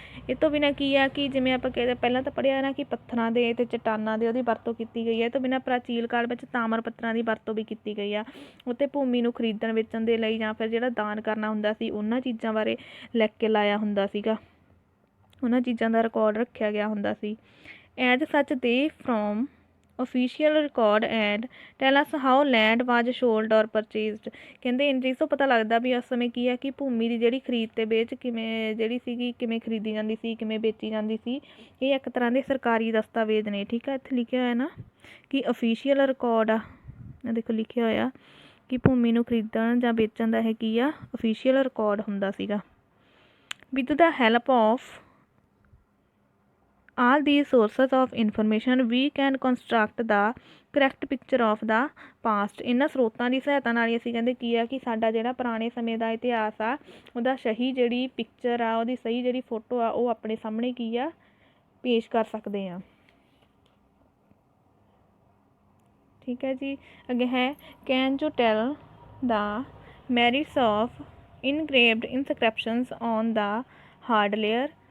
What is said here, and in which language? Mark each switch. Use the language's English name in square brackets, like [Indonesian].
[Punjabi] ਇਹ ਤੋਂ ਬਿਨਾਂ ਕੀ ਆ ਕਿ ਜਿਵੇਂ ਆਪਾਂ ਕਹਿੰਦੇ ਪਹਿਲਾਂ ਤਾਂ ਪੜ੍ਹਿਆ ਨਾ ਕਿ ਪੱਥਰਾਂ ਦੇ ਅਤੇ ਚਟਾਨਾਂ ਦੇ ਉਹਦੀ ਵਰਤੋਂ ਕੀਤੀ ਗਈ ਹੈ। ਇਹ ਤੋਂ ਬਿਨਾਂ ਪ੍ਰਾਚੀਨ ਕਾਲ ਵਿੱਚ ਤਾਮਰ ਪੱਥਰਾਂ ਦੀ ਵਰਤੋਂ ਵੀ ਕੀਤੀ ਗਈ ਆ। ਉੱਥੇ ਭੂਮੀ ਨੂੰ ਖਰੀਦਣ ਵੇਚਣ ਦੇ ਲਈ ਜਾਂ ਫਿਰ ਜਿਹੜਾ ਦਾਨ ਕਰਨਾ ਹੁੰਦਾ ਸੀ ਉਹਨਾਂ ਚੀਜ਼ਾਂ ਬਾਰੇ ਲਿਖ ਕੇ ਲਾਇਆ ਹੁੰਦਾ ਸੀਗਾ, ਉਹਨਾਂ ਚੀਜ਼ਾਂ ਦਾ ਰਿਕਾਰਡ ਰੱਖਿਆ ਗਿਆ ਹੁੰਦਾ ਸੀ। [English] As such they from official record and tell us how land was sold और purchased. [Punjabi] ਕਹਿੰਦੇ ਇਨ ਚੀਜ਼ ਤੋਂ ਪਤਾ ਲੱਗਦਾ ਵੀ ਉਸ ਸਮੇਂ ਕੀ ਹੈ ਕਿ ਭੂਮੀ ਦੀ ਜਿਹੜੀ ਖਰੀਦ ਤੇ ਵੇਚ ਕਿਵੇਂ ਜਿਹੜੀ ਸੀਗੀ ਕਿਵੇਂ ਖਰੀਦੀ ਜਾਂਦੀ ਸੀ ਕਿਵੇਂ ਵੇਚੀ ਜਾਂਦੀ ਸੀ। ਇਹ ਇੱਕ ਤਰ੍ਹਾਂ ਦੇ ਸਰਕਾਰੀ ਦਸਤਾਵੇਜ਼ ਨੇ। ਠੀਕ ਹੈ, ਇੱਥੇ ਲਿਖਿਆ ਹੋਇਆ ਨਾ ਕਿ ਅਫੀਸ਼ੀਅਲ ਰਿਕਾਰਡ ਆ, ਦੇਖੋ ਲਿਖਿਆ ਹੋਇਆ ਕਿ ਭੂਮੀ ਨੂੰ ਖਰੀਦਣ ਜਾਂ ਵੇਚਣ ਦਾ ਇਹ ਕੀ ਆ ਅਫੀਸ਼ੀਅਲ ਰਿਕਾਰਡ ਹੁੰਦਾ ਸੀਗਾ। [English] With the help of all these sources of information we can construct the correct picture of the past। [Punjabi] ਇਹਨਾਂ ਸਰੋਤਾਂ ਦੀ ਸਹਾਇਤਾ ਨਾਲ ਹੀ ਅਸੀਂ ਕਹਿੰਦੇ ਕੀ ਆ ਕਿ ਸਾਡਾ ਜਿਹੜਾ ਪੁਰਾਣੇ ਸਮੇਂ ਦਾ ਇਤਿਹਾਸ ਆ ਉਹਦਾ ਸਹੀ ਜਿਹੜੀ ਪਿਕਚਰ ਆ ਉਹਦੀ ਸਹੀ ਜਿਹੜੀ ਫੋਟੋ ਆ ਉਹ ਆਪਣੇ ਸਾਹਮਣੇ ਕੀ ਆ ਪੇਸ਼ ਕਰ ਸਕਦੇ ਹਾਂ। ਠੀਕ ਹੈ ਜੀ, ਅੱਗੇ ਹੈ [English] Can you tell the merits of engraved inscriptions on the hard layer.